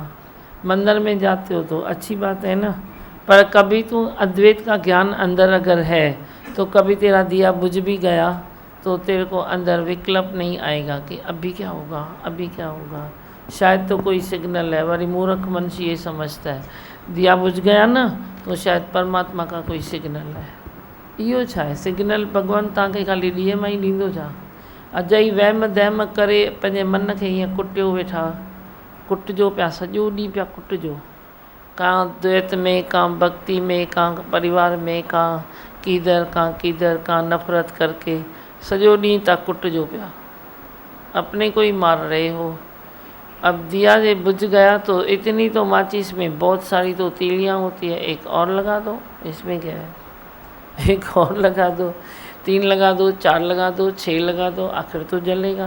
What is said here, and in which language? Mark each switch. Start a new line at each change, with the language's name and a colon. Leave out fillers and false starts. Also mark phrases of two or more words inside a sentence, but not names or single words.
Hindi: मंदिर में जाते हो तो अच्छी बात है ना, पर कभी तू अद्वैत का ज्ञान अंदर अगर है तो कभी तेरा दिया बुझ भी गया तो तेरे को अंदर विकल्प नहीं आएगा कि अभी क्या होगा, अभी क्या होगा। शायद तो कोई सिग्नल है। वरी मूर्ख मनुष्य ये समझता है दिया बुझ गया ना तो शायद परमात्मा का कोई सिग्नल है।
Sindhi: इहो छा आहे सिग्नल? भगवान तव्हांखे खाली ॾींहं मां ई ॾींदो छा? अजई वहम दहम करे पंहिंजे मन खे हीअं कुटियो वेठा, कुटिजो पिया, सॼो ॾींहुं पिया कुटिजो। का द्वैत में, का भक्ति में, का परिवार में, का कीदर का नफ़रत करके सॼो ॾींहुं था कुटिजो पिया,
Hindi: अपने को ही मार रहे हो। अब दिया जे बुझ गया तो इतनी तो माचिस में बहुत सारी तो तीलियाँ होती है, एक और लगा दो, इसमें क्या है? एक और लगा दो, 3 लगा दो, 4 लगा दो, 6 लगा दो, आखिर तो जलेगा।